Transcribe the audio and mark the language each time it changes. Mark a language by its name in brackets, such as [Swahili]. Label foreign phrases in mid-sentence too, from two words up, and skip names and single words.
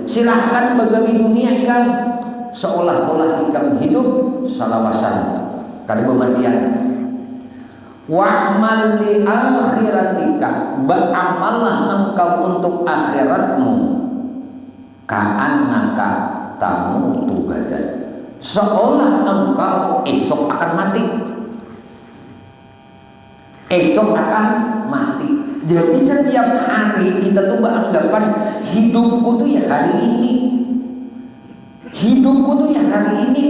[Banjar] Silahkan begawi dunia ikam seolah-olah ikam hidup salawasan kada kematian. [Arabic] Wa'mal li akhiratika, [Indonesian] beramallah engkau untuk akhiratmu, [Arabic] ka'annaka tamutu gadan, [Indonesian] seolah engkau esok akan mati. Esok akan mati. Jadi setiap hari kita tuh beranggapan hidupku tuh ya hari ini. Hidupku tuh ya hari ini.